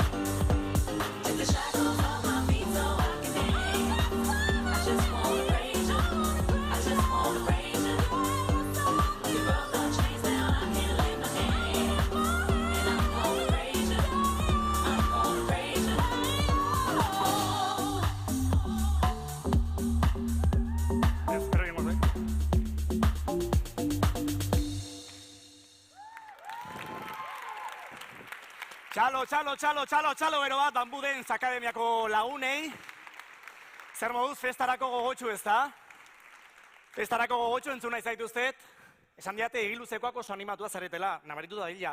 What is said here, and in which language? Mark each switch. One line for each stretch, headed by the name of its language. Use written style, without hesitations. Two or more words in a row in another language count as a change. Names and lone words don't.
English: Take the shackles off my feet so I can dance. I just wanna praise you. I just wanna praise you. You broke the chains, now I can lift my hand. And I'm gonna praise you. I'm gonna praise you.
Spanish: Espero que no sé.
Basque: Txalo, bero bat, Danbu Dance Akademiako lagunei. Zer moduz, festarako gogotxu ez da? Festarako gogotxu entzun nahi zaituztet. Esan diate, egiluzekoak oso animatua zaretela, nabaritu da dila.